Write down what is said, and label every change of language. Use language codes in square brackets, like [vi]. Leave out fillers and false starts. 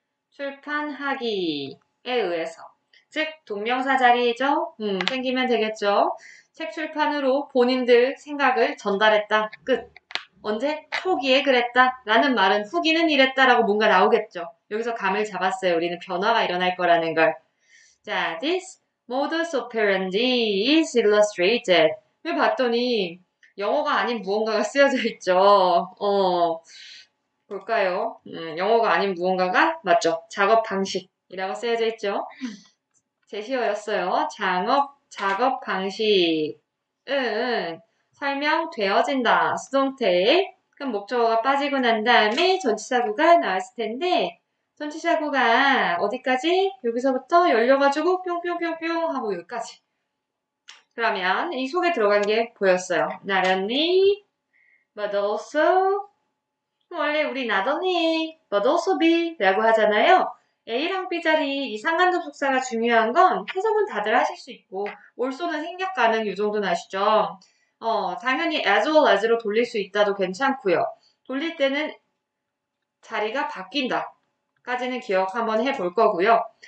[ko] 출판하기에 의해서. 즉 동명사 자리죠. 생기면 되겠죠. 책 출판으로 본인들 생각을 전달했다. 끝. 언제? 초기에 그랬다. 라는 말은 후기는 이랬다라고 뭔가 나오겠죠. 여기서 감을 잡았어요. 우리는 변화가 일어날 거라는 걸. [en] 자, this modus operandi is illustrated. [ko] 왜 봤더니 영어가 아닌 무언가가 쓰여져 있죠. 볼까요? 영어가 아닌 무언가가 맞죠. 작업 방식이라고 쓰여져 있죠. 제시어였어요. 작업 방식은 설명되어진다. 수동태. 그럼 목적어가 빠지고 난 다음에 전치사구가 나왔을 텐데 전치사구가 어디까지? 여기서부터 열려가지고 뿅뿅뿅뿅 하고 여기까지. 그러면 이 속에 들어간 게 보였어요. [en] Not only, but also. [ko] 원래 우리 [en] not only, but also be [ko] 라고 하잖아요. A랑 B 자리 이 상관접속사가 중요한 건 해석은 다들 하실 수 있고 also는 생략 가능 이 정도는 아시죠? 당연히 as well as로 돌릴 수 있다도 괜찮고요. 돌릴 때는 자리가 바뀐다 까지는 기억 한번 해볼 거고요.